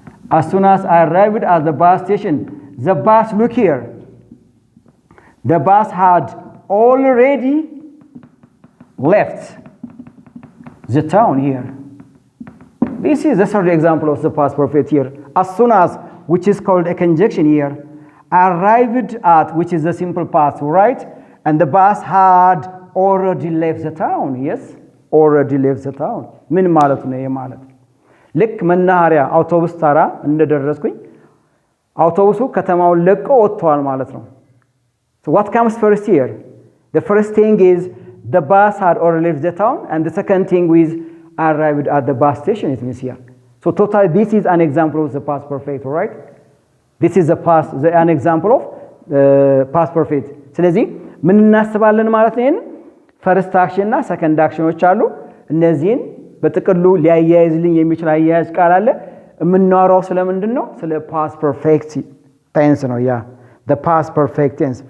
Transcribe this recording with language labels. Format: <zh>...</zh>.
<en>As soon as I arrived at the bus station, the bus, look here, the bus had already left the town here. This is the third example of the past perfect here. As soon as, which is called a conjunction here, arrived at, which is the simple past, right? And the bus had already left the town. Yes, already left the town.</en> <am>ምን ማለት ነው? ይሄ ማለት ልክ መናኸሪያ አውቶቡስ ተራ እንደደረስኩኝ አውቶቡሱ ከተማውን ለቆ ወጥቷል ማለት ነው።</am> <en>So what comes first here? The first thing is the bus had already left the town, and the second thing is arrived at the bus station. It means here. So totally this is an example of the past perfect, right? This is an example of past perfect.</en> <am>ስለዚህ ምን እናስባለን ማለት ነው? ፈርስት አክሽን እና ሰከንድ አክሽኖች አሉ። እነዚህን በጥቅሉ ሊያያይዝልኝ የሚችል አያያዝ ቃል አለ። የምናወራው ስለምንድን ነው? ስለ ፓስት ፐርፌክት ቴንስ ነው።</am> <en>the past perfect tense.</en>